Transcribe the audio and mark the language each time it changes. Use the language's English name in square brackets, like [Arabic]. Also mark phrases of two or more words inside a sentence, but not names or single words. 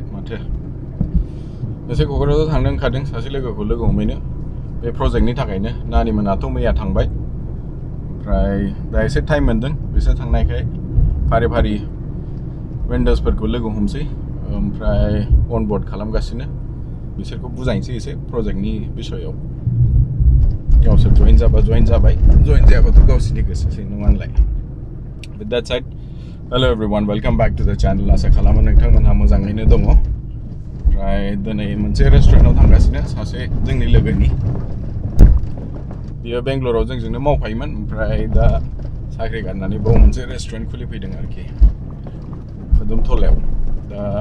[Bodo] माथो एसे क'क्राझार थांनो ओंखारदों सासे लोगोखौ लोगो हमहैनो बे प्रजेक्टनि थाखायनो नानि मोनाथ' मैया थांबाय ओमफ्राय दा एसे टाइम मोनदों बिसोर थांनायखाय फारि फारि वेन्डार्सफोरखौ लोगो हमसै ओमफ्राय अनबोर्ड खालामगासिनो बिसोरखौ बुजायनोसै एसे प्रजेक्टनि बिसयाव गावसोर जइन जाबा जइन जाबाय जइन जायाबाथ' गावसोरनि गोसोसै नङा होनलाय [English] With that said, hello everyone, welcome back to the channel. [Bodo] आसा खालामो नोंथांमोनहा मोजाङैनो दङ ओमफ्राय दिनै मोनसे रेस्टुरेन्टाव थांगासिनो सासे जोंनि लोगोनि बियो बेंगलराव जोंजोंनो मावफायोमोन ओमफ्राय दा साख्रि गारनानै बाव मोनसे रेस्टुरेन्ट खुलिफैदों आरोखि खोदोमथलायाव दा